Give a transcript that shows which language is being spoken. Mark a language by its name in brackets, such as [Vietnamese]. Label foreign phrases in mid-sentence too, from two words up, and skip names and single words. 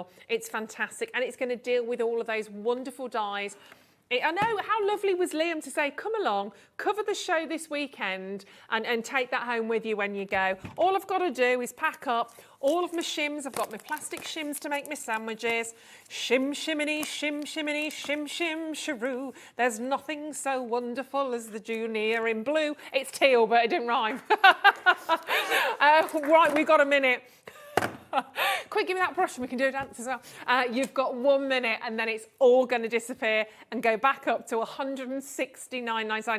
[English] It's fantastic. And it's going to deal with all of those wonderful dyes. I know, how lovely was Liam to say, come along, cover the show this weekend and take that home with you when you go. All I've got to do is pack up all of my shims. I've got my plastic shims to make my sandwiches. Shim, shiminy, shim, shiminy, shim, shim, sharoo. There's nothing so wonderful as the Junior in blue. It's teal, but it didn't rhyme. Right, we've got a minute. Quick, give me that brush and we can do a dance as well. You've got 1 minute and then it's all going to disappear and go back up to $169.99.